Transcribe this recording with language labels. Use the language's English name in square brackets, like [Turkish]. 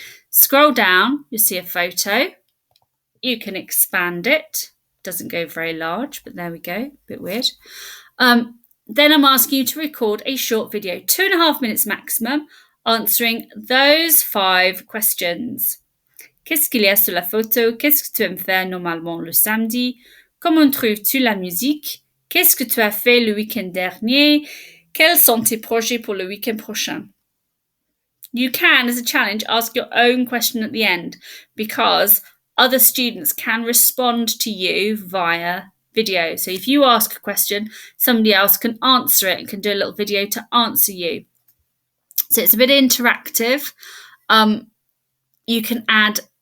[English] Scroll down, you'll see a photo. You can expand it. Doesn't go very large, but there we go. A bit weird. Then I'm asking you to record a short video, 2.5 minutes maximum, answering those 5 questions. [French] Qu'est-ce qu'il y a sur la photo? Qu'est-ce que tu aimes faire normalement le samedi? Comment trouves-tu la musique? Qu'est-ce que tu as fait le week-end dernier? Quels sont tes projets pour le week-end prochain? [English] You can, as a challenge, ask your own question at the end because other students can respond to you via video. So if you ask a question, somebody else can answer it and can do a little video to answer you. So it's a bit interactive. You can add